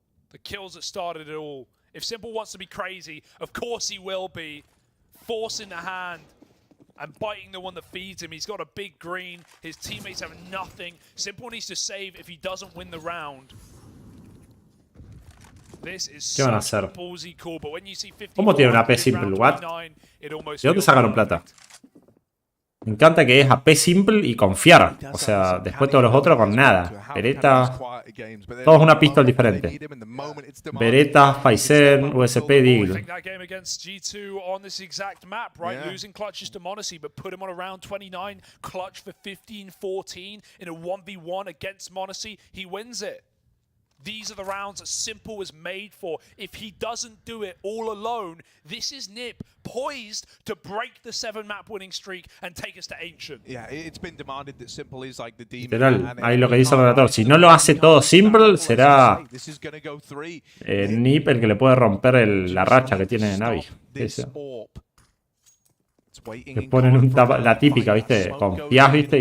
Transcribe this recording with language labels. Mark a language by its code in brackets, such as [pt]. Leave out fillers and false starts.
[en] The kills that started it all. If Simple wants to be crazy, of course he will be. Forcing the hand and biting the one that feeds him. He's got a big green. His teammates have nothing. Simple needs to save if he doesn't win the round. This is such a ballsy call, but when you see 50, [es] ¿Cómo tiene una AP simple? [en] What? [es] ¿De dónde sacaron plata? Me encanta que es AP simple y confiar. O sea, después todos los otros con nada. Beretta, todos una pistol diferente. Beretta, Faisen, USP, Deagle. [en] G2 on this exact map, right? Losing clutches to Monacy, but put him on around 29. Clutch for 15-14 in a 1v1 against Monacy. He wins it. These are the rounds that Simple was made for. If he doesn't do it all alone, this is NIP poised to break the 7-map winning streak and take us to Ancient. Yeah, it's been demanded that Simple is like the demon. [es] Literal, ahí lo que dice el relator. Si no lo hace todo Simple, será NIP el que le puede romper la racha que tiene Navi. Te ponen la típica, ¿viste? Confías, ¿viste?